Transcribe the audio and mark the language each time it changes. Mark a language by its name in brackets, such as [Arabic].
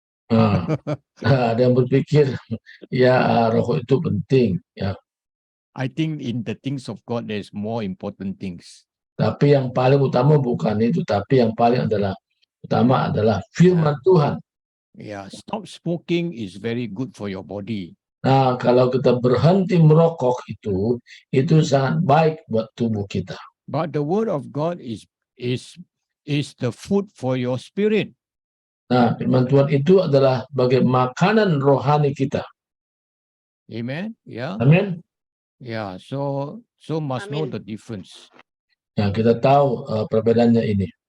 [Indonesian] Nah, ada yang berpikir ya roh itu penting ya. [English] I think in the things of God, there's more important things. [Indonesian] Tapi yang paling utama bukan itu, tapi yang paling utama adalah firman Tuhan. [English] Yeah, stop smoking is very good for your body. [Indonesian] Nah, kalau kita berhenti merokok itu sangat baik buat tubuh kita. [English] But the word of God is the food for your spirit. [Indonesian] Nah, firman Tuhan itu adalah sebagai makanan rohani kita. [English] Amen. Yeah. [Indonesian] Amin. [English] Yeah. So must know [Indonesian] Amin. [English] the difference. [Indonesian] Nah, kita tahu perbedaannya ini.